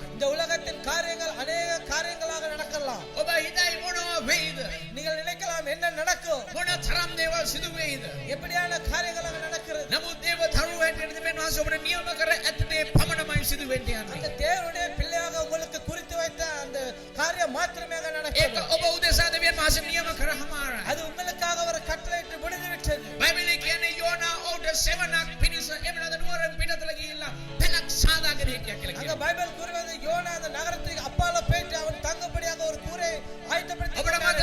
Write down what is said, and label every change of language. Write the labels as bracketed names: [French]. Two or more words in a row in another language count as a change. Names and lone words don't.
[Tamil] இந்த உலகத்தின் காரியங்கள் अनेक காரியங்களாக நடக்கலாம். [Sinhala] ඔබ හිතයි මොනවා වෙයිද? [Tamil] நீங்கள் நினைக்கலாம் என்ன நடக்கும் [Sinhala] මොන තරම් දේවල් සිදු වෙයිද? [Tamil] எப்படியான காரியங்களாக நடக்கிறது. [Sinhala] නමුත් දේව දරුවෙක් වෙන දෙවියන් වහන්සේ ඔබට නියම කර ඇති දේ පමණයි සිදු වෙන්න [Tamil] அந்த [Sinhala] යන්නේ. [Tamil] தேவனுடைய பிள்ளையாக உங்களுக்கு குறித்து வைத்த அந்த காரியம் மாத்திரமே [Sinhala] ඒක [Tamil] நடக்கிறது. [Sinhala] ඔබ උදෙසා දෙවියන් වහන්සේ නියම කරහමාරයි. [Tamil] அது உங்களுக்காக அவர் கட்டளையிட்டு முடிந்து விட்டது. [Sinhala] බයිබලයේ කියන්නේ යෝනා ඔහුට සෙවණක් පිණිස එමෙන්නද නුවරින් පිටතට ගිහිල්ලා පැලක් සාදාගෙන හිටියා කියලා [Tamil] அங்க [Sinhala] කියනවා. [Tamil] பைபிள் கூறுவது யோனா அந்த நகரத்துக்கு அப்பால போயிட்டு அவன் தங்கும்படியாக ஒரு கூரை ஆயத்தப்படுத்தி [Sinhala] ඔබට